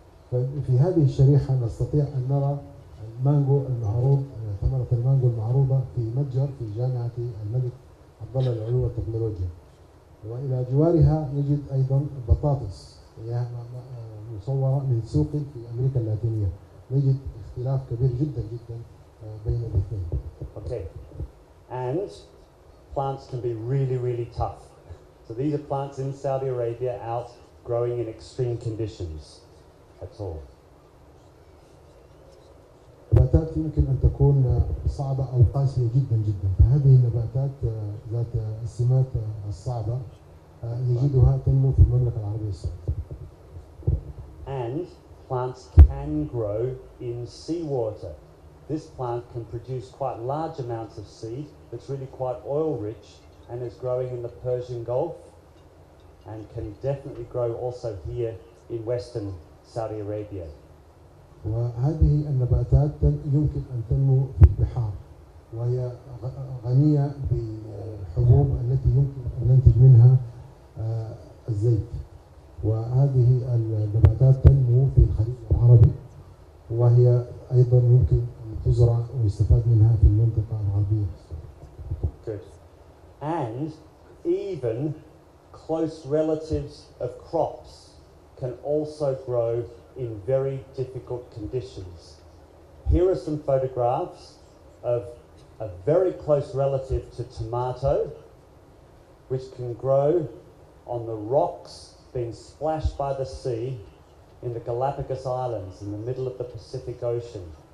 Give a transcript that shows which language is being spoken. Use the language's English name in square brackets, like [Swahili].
[Arabic] ففي هذه الشريحة نستطيع أن نرى المانجو المعروض، ثمرة المانجو المعروضة في متجر في جامعة الملك عبدالله للعلوم والتقنية، وإلى جوارها نجد أيضا بطاطس هي مصورة من سوق في أمريكا اللاتينية. نجد اختلاف كبير جدا جدا بين الاثنين. [English] Okay, and plants can be really, really tough. So these are plants in Saudi Arabia out growing in extreme conditions. That's all. [Arabic] النباتات يمكن أن تكون صعبة أو قاسية جدا جدا، فهذه النباتات ذات السمات الصعبة يجدها تنمو في المملكة العربية السعودية. [English] And plants can grow in seawater. This plant can produce quite large amounts of seed that's really quite oil rich and is growing in the Persian Gulf and can definitely grow also here in Western Saudi Arabia. [Arabic] وهذه النباتات يمكن أن تنمو في البحار، وهي غنية بالحبوب التي يمكن أن ننتج منها الزيت، وهذه النباتات تنمو في الخليج العربي، وهي أيضا يمكن أن تزرع ويستفاد منها في المنطقة الغربية. [English] Good. And even close relatives of crops can also grow in very difficult conditions. Here are some photographs of a very close relative to tomato, which can grow on the rocks being splashed by the sea in the Galapagos Islands in the middle of the Pacific Ocean.